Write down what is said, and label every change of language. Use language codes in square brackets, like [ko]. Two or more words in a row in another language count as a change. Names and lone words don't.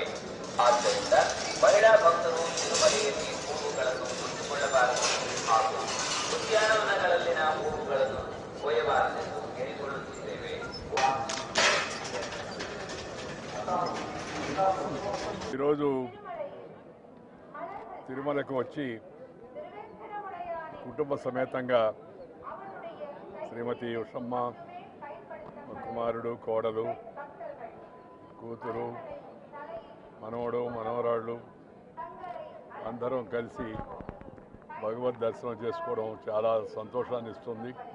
[kn] ಆದ್ದರಿಂದ ಮಹಿಳಾ ಭಕ್ತರು ತಿರುಮಲೆಯಲ್ಲಿ ಹೂವುಗಳನ್ನು ಮುಟ್ಟಿಕೊಳ್ಳಬಾರದು ಹಾಗೂ ಉದ್ಯಾನವನಗಳಲ್ಲಿನ ಹೂವುಗಳನ್ನು ಕೊಯ್ಯಬಾರದೆಂದು ಕೇಳಿಕೊಳ್ಳುತ್ತಿದ್ದೇವೆ. [te] ఈరోజు తిరుమలకు వచ్చి కుటుంబ సమేతంగా శ్రీమతి ఉషమ్మ, కుమారుడు, కోడలు, కూతురు, మనవడు, మనవరాళ్ళు అందరం కలిసి భగవద్ దర్శనం చేసుకోవడం చాలా సంతోషాన్ని ఇస్తుంది.